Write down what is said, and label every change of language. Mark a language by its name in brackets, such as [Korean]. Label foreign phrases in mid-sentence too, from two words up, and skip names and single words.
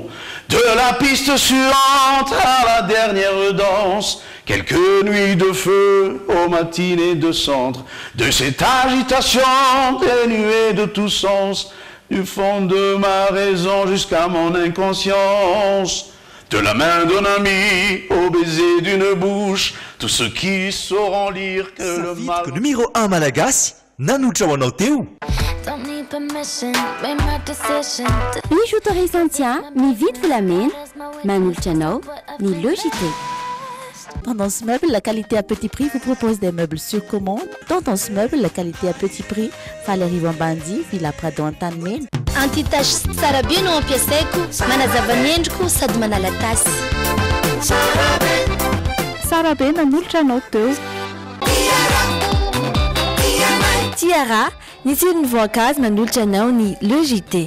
[French] De la piste suante à la dernière danse, quelques nuits de feu aux matinées de cendre, de cette agitation dénuée de tout sens, du fond de ma raison jusqu'à mon inconscience. De la main d'un ami au baiser d'une bouche, tous ceux qui sauront lire que le mal... [Malagasy] Numéro 1 Malagasy, nanotra ho anao teo. Misy autorisation mividy volamena manolotra anao ny Logité. [French] Tendance Meuble, la qualité à petit prix vous propose des meubles sur commande. Tendance Meuble, la qualité à petit prix, Valérie Vambandi, Villa Prado Antanimena. [Malagasy] Anti-tache tsara be no ampiasaiko, manazava ny endriko sady manala tasy. Tsara be nanolotra anao teo. Tiara, ny tsirony voankazo nanolotra anao ny Logité.